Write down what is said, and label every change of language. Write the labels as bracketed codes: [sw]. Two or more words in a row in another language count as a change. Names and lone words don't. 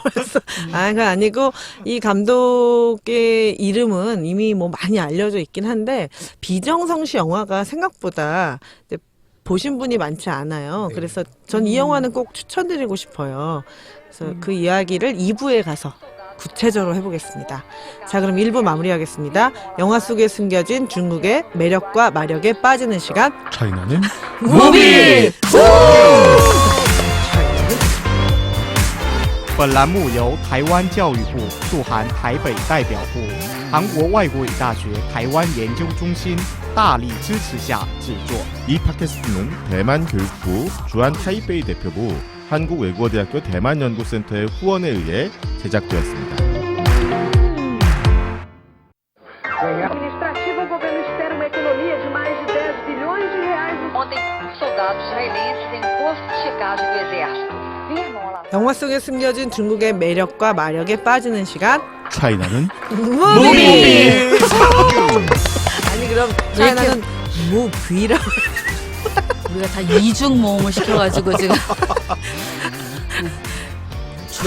[ko] 그래서 그건 아니고 이 감독의 이름은 이미 뭐 많이 알려져 있긴 한데 비정성시 영화가 생각보다 이제 보신 분이 많지 않아요. 그래서 전 이 영화는 꼭 추천드리고 싶어요. 그래서 그 이야기를 2부에 가서 구체적으로 해보겠습니다. 자, 그럼 1부 마무리하겠습니다. 영화 속에 숨겨진 중국의 매력과 마력에 빠지는 시간. 차이나는 무비! [zh] 本栏目由台湾教育部驻韩台北代表部、韩国外国语大学台湾研究中心大力支持下制作。 [ko] 이 팟캐스트는 대만 교육부 주한 타이베이 대표부 한국외국어대학교 대만연구센터의 후원에 의해 제작되었습니다. [pt] Administrativo israelenses em posto de checagem do exército. Firmam a laçada. [ko] 영화 속에 숨겨진 중국의 매력과 마력에 빠지는 시간. 차이나는 무비. 아니 그럼 차이나는 무비라고. 우리가 다 이중 모음을 시켜가지고 지금 네.